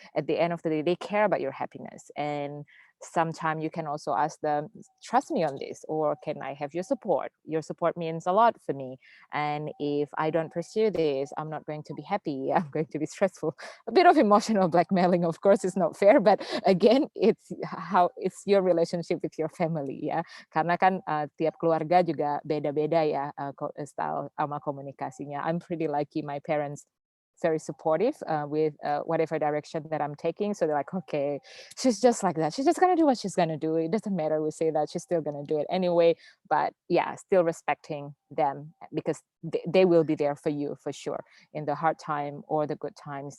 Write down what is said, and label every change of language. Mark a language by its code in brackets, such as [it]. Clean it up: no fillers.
[en] At the end of the day, they care about your happiness. And sometimes you can also ask them, trust me on this, or can I have your support? Your support means a lot for me. And if I don't pursue this, I'm not going to be happy. I'm going to be stressful. A bit of emotional blackmailing, of course, is not fair, but again, it's your relationship with your family, ya. [id] Karena kan tiap keluarga juga beda-beda ya style sama komunikasinya. [en] I'm pretty lucky, my parents very supportive with whatever direction that I'm taking. So they're like, okay, she's just like that. She's just going to do what she's going to do. It doesn't matter. We say that, she's still going to do it anyway. But yeah, still respecting them, because they will be there for you for sure in the hard time or the good times.